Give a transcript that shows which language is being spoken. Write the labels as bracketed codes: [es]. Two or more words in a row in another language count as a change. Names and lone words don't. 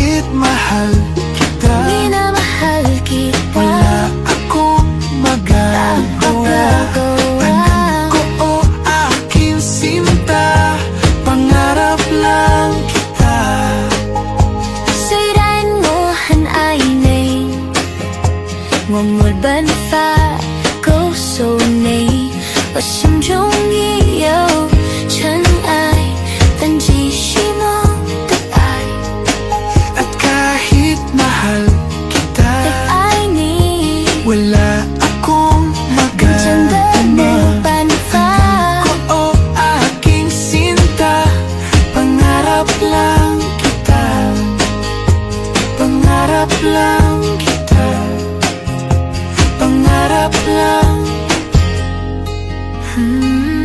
[tl] mahal kita, minamahal kita. wala akong magagawa. Anak ko o aking sinta, pangarap lang kita. [zh] 虽然我很爱你，我没办法勾手你，我心中已有尘埃，但继续我的爱。 [tl] At kahit mahal kita, [zh] 爱你， [tl] wala akong [zh] 真的没有 [tl] magagawa. [zh] 办法。 [tl] Ko o aking sinta, pangarap lang kita, pangarap lang kita, pangarap lang.